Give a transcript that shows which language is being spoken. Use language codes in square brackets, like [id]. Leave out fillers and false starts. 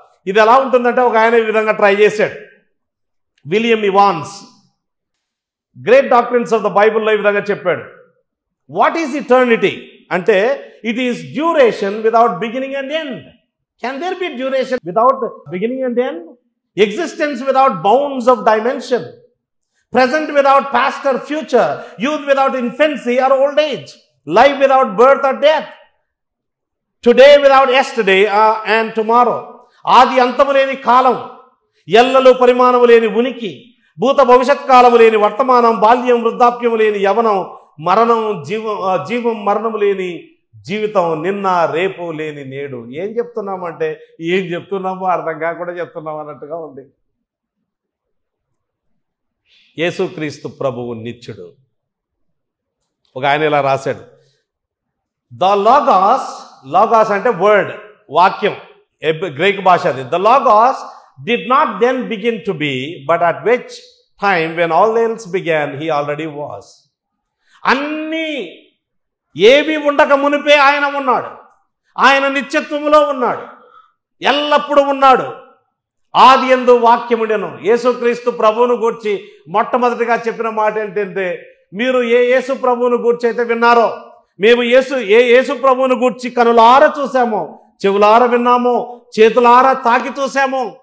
[te] ఇది ఎలా ఉంటుందంటే ఒక ఆయన ఈ విధంగా ట్రై చేశాడు. William Evans great doctrines of the బైబిల్లో ఈ విధంగా చెప్పాడు. [en] What is eternity అంటే it is duration without beginning and end. Can there be duration without beginning and end? Existence without bounds of dimension, present without past or future, youth without infancy or old age, life without birth or death, today without yesterday and tomorrow. [te] ఆది అంతము లేని కాలం, ఎల్లలు పరిమాణము లేని ఉనికి, భూత భవిష్యత్ కాలము లేని వర్తమానం, బాల్యం వృద్ధాప్యము లేని యవనం, మరణం జీవం మరణము లేని జీవితం, నిన్న రేపు లేని నేడు. ఏం చెప్తున్నామంటే ఏం చెప్తున్నామో అర్థం కాకుండా చెప్తున్నాం అన్నట్టుగా ఉంది. యేసుక్రీస్తు ప్రభువు నిత్యుడు. ఒక ఆయన ఇలా రాశాడు, ద లాగాస్ అంటే వర్డ్, వాక్యం, గ్రీక్ భాష అది. [en] The logos did not then begin to be, but at which time when all else began he already was. [te] అన్నీ ఏవి ఉండక మునిపే ఆయన ఉన్నాడు. ఆయన నిత్యత్వములో ఉన్నాడు, ఎల్లప్పుడూ ఉన్నాడు. ఆది యందు వాక్యముండెను. యేసుక్రీస్తు ప్రభువును గూర్చి మొట్టమొదటిగా చెప్పిన మాట ఏంటంటే, మీరు ఏ యేసు ప్రభువును గూర్చి అయితే విన్నారో, మేము యేసు ప్రభువును గూర్చి కనులార చూసామో, చెవులార విన్నామో, చేతులార తాకి చూసామో,